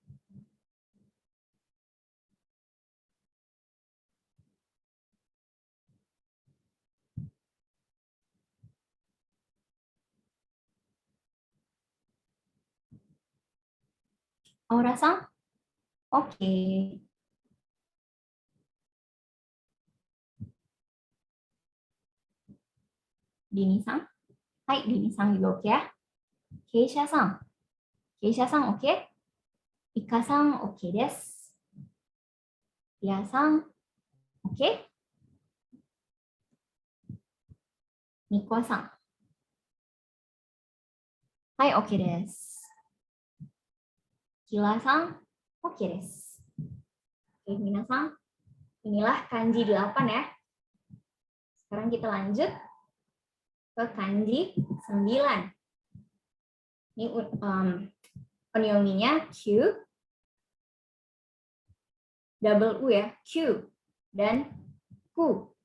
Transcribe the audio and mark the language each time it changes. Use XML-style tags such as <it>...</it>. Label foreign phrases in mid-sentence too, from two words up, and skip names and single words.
<id>Aura-san? Oke. Dini-san? Hai, Dini-san juga oke ya. Keisha-san? Keisha-san oke? Ika-san</id> <ja>oke desu.</ja> <id>Tia-san oke? Niko-san?</id> <ja>Hai, oke desu. Kila-san oke desu.</ja> <id>Oke, minasang. Inilah kanji 8 ya. Sekarang kita lanjut ke kanji 9. Ini onyomi-nya Q, double U ya, Q, dan Ku.</id>